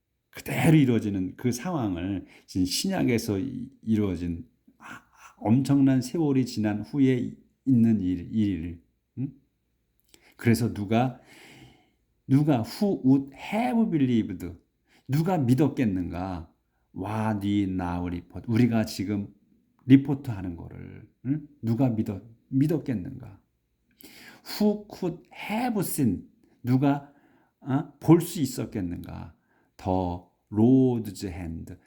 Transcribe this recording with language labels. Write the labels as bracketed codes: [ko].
[ko] 그대로 이루어지는 그 상황을 신약에서 이루어진 엄청난 세월이 지난 후에 있는 일. 그래서 누가 [en] who would have believed. [ko] 누가 믿었겠는가? [en] What we now report. [ko] 우리가 지금 리포트 하는 거를 누가 믿었겠는가? [en] Who could have seen. [ko] 누가 볼 수 있었겠는가? [en] The Lord's hand.